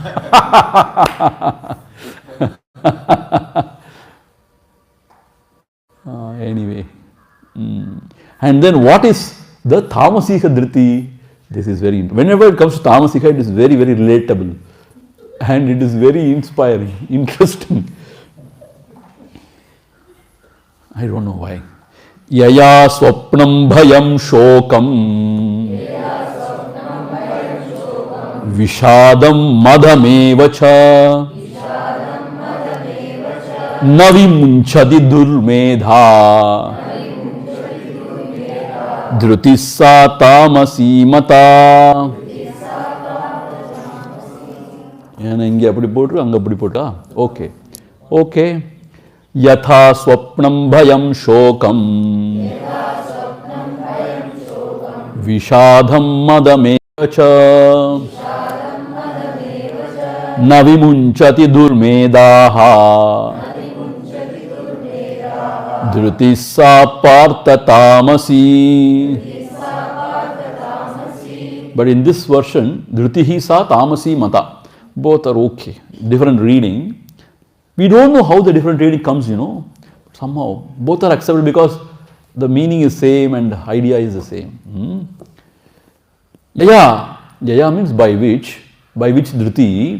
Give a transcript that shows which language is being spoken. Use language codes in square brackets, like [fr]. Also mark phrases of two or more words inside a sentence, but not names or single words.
[en] Anyway. And then what is the Tamasika Dhriti? This is very, whenever it comes to Tamasika, it is very, very relatable. And it is very inspiring, interesting. I don't know why. [sa] यया स्वप्नं भयं शोकं विषादं मदमेवच नविमुञ्चति दुर्मेधा धृतिस्सा तामसी मता. [ta] இங்கே அப்படி போட்டு அங்கே அப்படி போட்டா ஓகே [sa] यदा स्वप्नं भयं शोकं विषादं मदमेव च न विमुञ्चति दुर्मेधाः धृति सा पार्थ तामसी. [en] But in this version, [sa] धृति सा तामसी मता. [en] Both are okay. Different reading. We don't know how the different reading comes, Somehow. Both are accepted because the meaning is same and the idea is the same. Jaya, Jaya means by which Dhriti.